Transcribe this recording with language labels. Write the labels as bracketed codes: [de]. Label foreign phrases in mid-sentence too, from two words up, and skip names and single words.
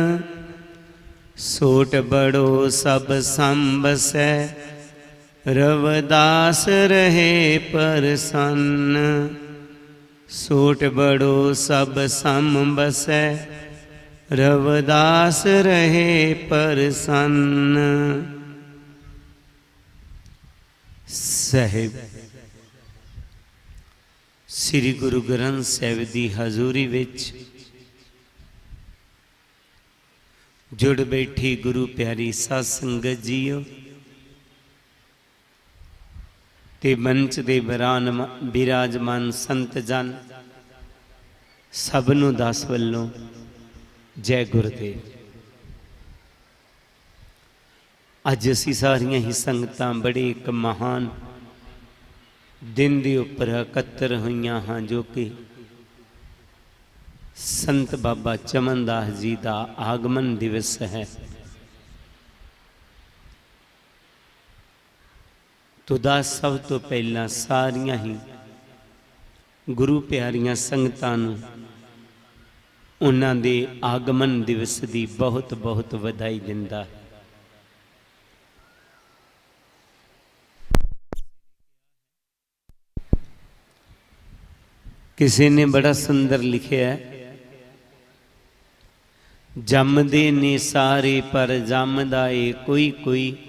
[hi] सोट बड़ो सब संबसै रवदास रहे प्रसन्न सोट बड़ो सब सम बसै रवदास रहे प्रसन्न। [pa] ਸਾਹਿਬ ਸ੍ਰੀ ਗੁਰੂ ਗ੍ਰੰਥ ਸਾਹਿਬ ਦੀ ਹਜ਼ੂਰੀ ਵਿਚ ਜੁੜ ਬੈਠੀ ਗੁਰੂ ਪਿਆਰੀ ਸਾਧ ਸੰਗਤ ਜੀਓ ਤੇ ਮੰਚ ਦੇ ਵਿਰਾਜਮਾਨ ਸੰਤ ਜਨ ਸਭਨੋਂ ਦਾਸ ਵੱਲੋਂ ਜੈ ਗੁਰੂਦੇਵ। ਅੱਜ ਅਸੀਂ ਸਾਰੀਆਂ ਹੀ ਸੰਗਤਾਂ ਬੜੇ ਇਕ ਮਹਾਨ ਦਿਨ ਦੇ ਉੱਪਰ ਇਕੱਤਰ ਹੋਈਆਂ ਹਾਂ, [hi] जो कि संत बाबा चमनदास जी का आगमन दिवस है। [pa] ਤੋ ਦਾਸ ਸਭ ਤੋਂ ਪਹਿਲਾਂ ਸਾਰੀਆਂ ਹੀ ਗੁਰੂ ਪਿਆਰੀਆਂ ਸੰਗਤਾਂ ਨੂੰ ਉਨ੍ਹਾਂ ਦੇ ਆਗਮਨ ਦਿਵਸ ਕੀ ਬਹੁਤ ਬਹੁਤ ਵਧਾਈ ਦਿੰਦਾ। [hi] किसी ने बड़ा सुंदर लिखा है, [pa] ਜੰਮਦੇ ਨੇ ਸਾਰੇ ਪਰ ਜੰਮਦਾ ਏ ਕੋਈ ਕੋਈ,